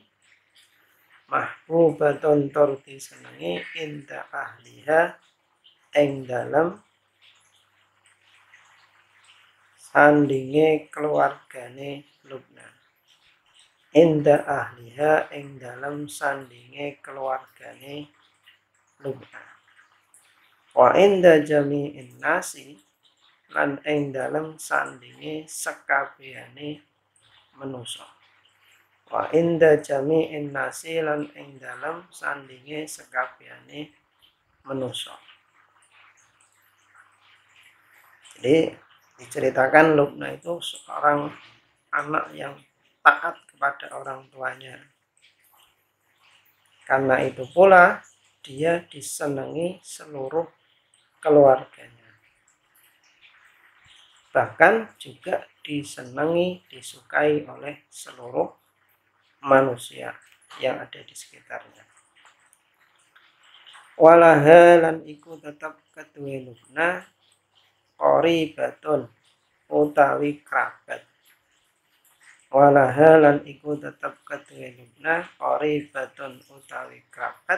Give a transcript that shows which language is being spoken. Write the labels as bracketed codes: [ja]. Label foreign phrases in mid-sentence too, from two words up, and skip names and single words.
[jv] Mahbubatun tur disenengi [ar] inda ahliha [jv] ing dalem sandinge keluargane Lubna. [ar] Inda ahliha [jv] ing dalem sandinge keluargane Lubna. [ar] Wa inda jami'in nasi [jv] lan ing dalem sandinge sekabehane manusa. [ar] Wa inda jami'in nasi [jv] lan ing dalem sandinge sekabehane manusa. [id] Jadi diceritakan Lubna itu seorang anak yang taat kepada orang tuanya. Karena itu pula dia disenangi seluruh keluarganya. Bahkan juga disenangi, disukai oleh seluruh manusia yang ada di sekitarnya. [jv] Walahalan iku tetap keduwe Lubna qaribatun utawi kerabat. Walahalan iku tetap keduwe Lubna qaribatun utawi kerabat.